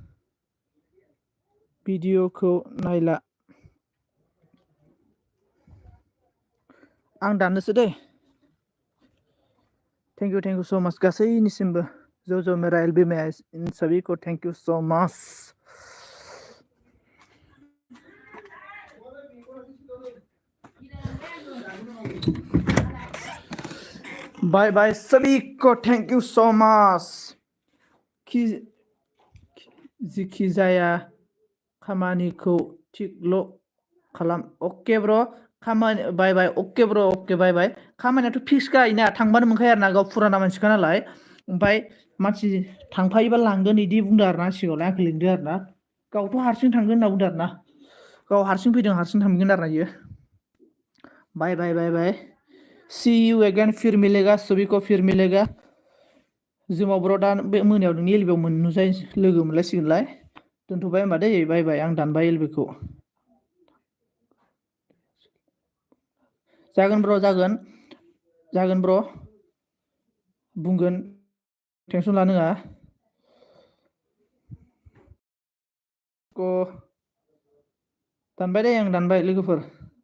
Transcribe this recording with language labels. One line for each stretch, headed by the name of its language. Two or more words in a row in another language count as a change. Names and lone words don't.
Bodo: भिडिअखौ नायला आं दाननोसै दै
English: thank you so much
Bodo: गासैनिसिमबो ज'
Hindi: मेरा एलबी में इन सभी को
English: thank you so much bye bye
Hindi: सभी को
English: thank you so much
Bodo: जिखि जाया खामानिखौ थिगल' खालाम अके ब्र' खामानि
English: bye bye
Bodo: अके ब्र' अके
English: bye bye
Bodo: खामानियाथ' फिक्स गायोना थांबानो मोनखायो आरो ना गाव फुराना मानसिखा नालाय ओमफ्राय मानसि थांफायोबा लांगोन बिदि बुंदों आरो ना सिगाङावलाय आंखौ लिंदो आरो ना गावथ' हारसिं थांगोन होनना बुंदों आरो ना गाव हारसिं फैदों हारसिं थांगोन आरो ना इयो बाय
English: bye bye bye see you again
Hindi: फिर मिलेगा सभी को फिर मिलेगा
Bodo: जोमाव ब्र' दा बे मोनायाव नोंनि एलबियाव लोगो मोनलायसिगोनलाय दोनथ'बाय होमबा दै
English: bye bye
Bodo: आं दानबाय एलबिखौ जागोन ब्र' जागोन ब्र' बुंगोन टेनसन लानाङा दानबाय दे आं दानबाय लोगोफोर